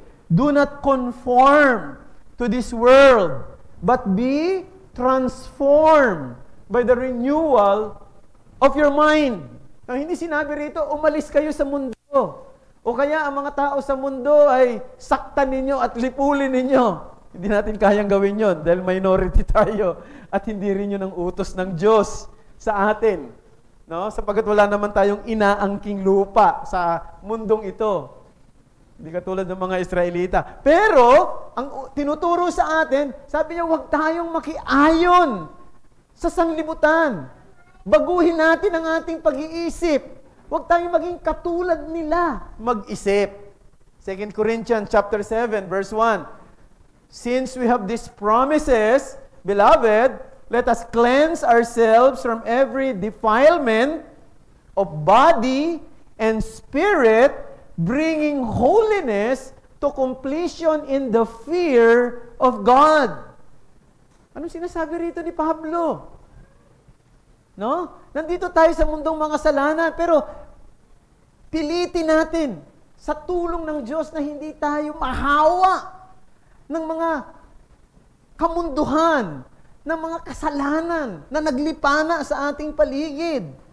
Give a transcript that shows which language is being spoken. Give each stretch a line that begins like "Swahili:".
English: Do not conform to this world, but be transformed by the renewal of your mind.
Filipino: Hindi sinabi rito, umalis kayo sa mundo. O kaya ang mga tao sa mundo ay saktan ninyo at lipulin ninyo. Hindi natin kayang gawin yon dahil minority tayo at hindi rin yun ang utos ng Diyos sa atin. No? Sapagkat wala naman tayong inaangking lupa sa mundong ito. Hindi katulad ng mga Israelita. Pero, ang tinuturo sa atin, sabi niya, huwag tayong makiayon sa sanglibutan. Baguhin natin ang ating pag-iisip. Huwag tayong maging katulad nila mag-isip.
English: 2 Corinthians chapter 7, verse 1. Since we have these promises, beloved, let us cleanse ourselves from every defilement of body and spirit, bringing holiness to completion in the fear of God.
Filipino: Anong sinasabi rito ni Pablo? No? Nandito tayo sa mundong mga kasalanan, pero pilitin natin sa tulong ng Diyos na hindi tayo mahawa ng mga kamunduhan, ng mga kasalanan na naglipana sa ating paligid.